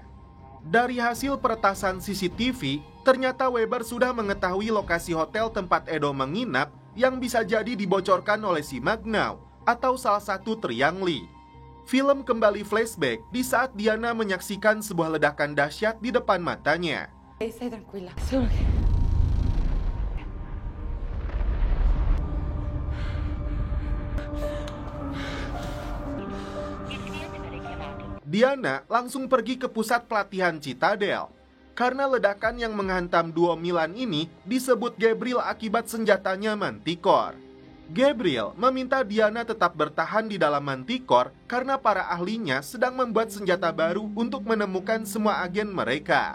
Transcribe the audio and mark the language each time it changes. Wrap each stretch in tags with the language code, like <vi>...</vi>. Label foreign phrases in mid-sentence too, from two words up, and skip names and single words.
<id>Dari hasil peretasan CCTV, ternyata Weber sudah mengetahui lokasi hotel tempat Edo menginap yang bisa jadi dibocorkan oleh si Magnau atau salah satu Triang Li. Film kembali flashback di saat Diana menyaksikan sebuah ledakan dahsyat di depan matanya.</id> <it>Stai tranquilla, solo che...</it> <id>Diana langsung pergi ke pusat pelatihan Citadel. Karena ledakan yang menghantam duo Milan ini disebut Gabriel akibat senjatanya Manticore. Gabriel meminta Diana tetap bertahan di dalam Manticore karena para ahlinya sedang membuat senjata baru untuk menemukan semua agen mereka.</id>